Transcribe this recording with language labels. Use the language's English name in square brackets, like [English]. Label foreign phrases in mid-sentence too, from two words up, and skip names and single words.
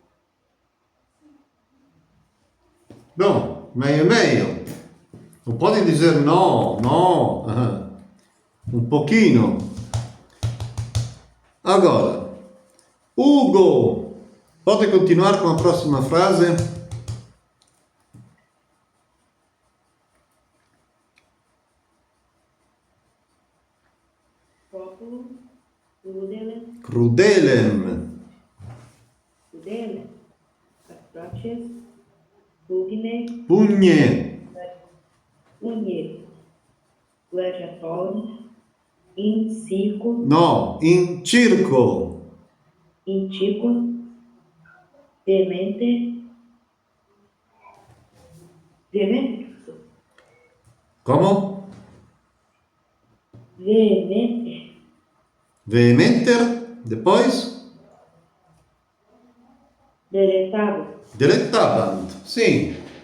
[Portuguese] Bom, meio. Não pode dizer não. Um pouquinho. Agora, Hugo. Pode continuar com a próxima frase? [Latin] Populo, crudele, Crudelem. atroces, pugne, Pugne. gladiatorium, in circo, No, in circo. intico, veemente, [Portuguese] Como? [Latin] Vehementer. [Portuguese] Depois? Delectabant. Sim.